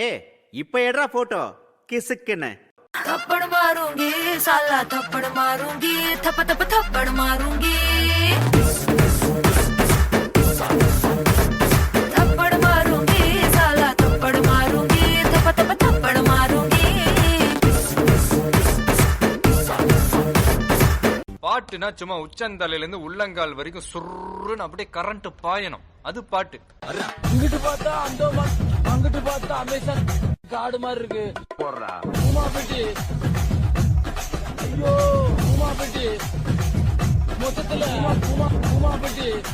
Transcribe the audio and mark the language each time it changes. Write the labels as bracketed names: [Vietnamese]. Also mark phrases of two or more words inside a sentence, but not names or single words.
[Tamil] இப்ப எடுறா போட்டோ கிசுக்குன்னு. [Hindi] थप्पड़ मारूंगी साला थप्पड़ मारूंगी थप थप थप्पड़ मारूंगी थप्पड़ मारूंगी साला थप्पड़ मारूंगी थप थप थप्पड़ मारूंगी. [Tamil] பாட்டுனா சும்மா உச்சந்தலையில இருந்து உள்ளங்கால் வரைக்கும் சுருன்னு அப்படியே கரண்ட் பாயணும், அது பாட்டு. இங்கிட்டு பார்த்தா அந்தோமான், அங்கிட்டு பார்த்தா அமேசான் காடு மாதிரி இருக்கு. போடுறா உமா பெட்டி, ஐயோ உமா பெட்டி, மொத்தத்துல உமா பெட்டி.